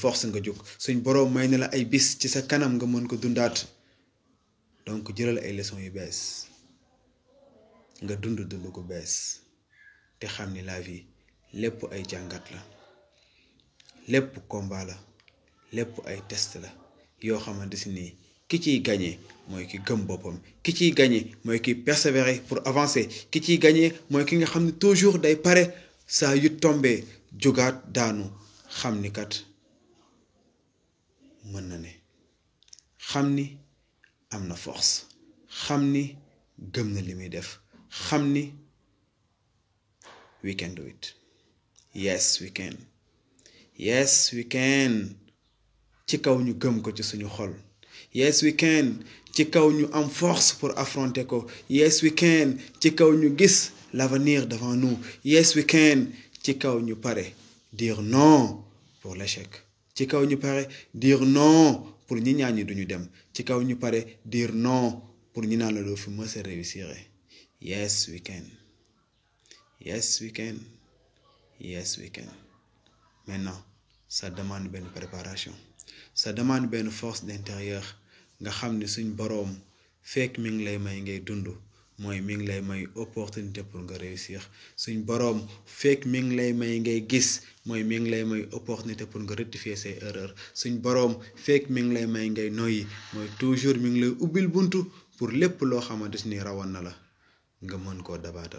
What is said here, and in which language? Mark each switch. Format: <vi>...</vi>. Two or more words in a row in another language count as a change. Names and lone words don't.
<wo>force nga jóg suñ boroom may na la ay bis ci sa kanam nga mën ko dundaat donc jëlal ay leçons yu bees nga dund gu bees te xam ni</wo> <fr>la vie</fr> <wo>lépp ay jàngat la lépp combat la lépp ay test la yoo xamante ni ki ciy gagné mooy ki gëm boppam ki ciy gagné mooy ki</wo> <fr>persévérer pour avancer</fr> <wo>ki ciy gagné mooy ki nga xam ne toujours day pare saa yu tombé jógaat daanu xam ni kat mën na ne xam ni am na force xam ni gëm na li muy def xam ni</wo> <en>we can do it yes we can</en> <wo>ci kaw ñu gëm ko ci suñu xol</wo> <en>yes we can</en> <wo>ci kaw ñu am force</wo> <fr>pour affronter</fr> <wo>ko</wo> <en>yes we can</en> <wo>ci kaw ñu gis</wo> <fr>l'avenir devant nous</fr> <en>yes we can</en> <wo>ci kaw ñu pare</wo> <fr>dire non pour l'échec</fr> <wo>ci kaw ñu pare</wo> <fr>dire non pour</fr> <wo>ñi ñaan ñi duñu dem ci kaw ñu pare</wo> <fr>dire non pour</fr> <wo>ñi naan la doo fi mës a réussir</wo> <en>yes we can</en> <fr>maintenant ça demande</fr> <wo>benn préparation</wo> <fr>ça demande</fr> <wo>benn</wo> <fr>force d'intérieur</fr> <wo>nga xam ne suñ boroom fekk mi ngi lay may ngay dund mooy mi ngi lay may</wo> <fr>opportunité pour</fr> <wo>nga réussir suñ boroom fekk mi ngi lay may ngay gis mooy mi ngi lay may</wo> <fr>opportunité pour</fr> <wo>nga rectifier say erreurs suñ boroom fekk mi ngi lay may ngay noyyi mooy toujours mi ngi lay ubbil buntu pour lépp loo xamante ni rawoon na la nga mën koo dabaatal</wo>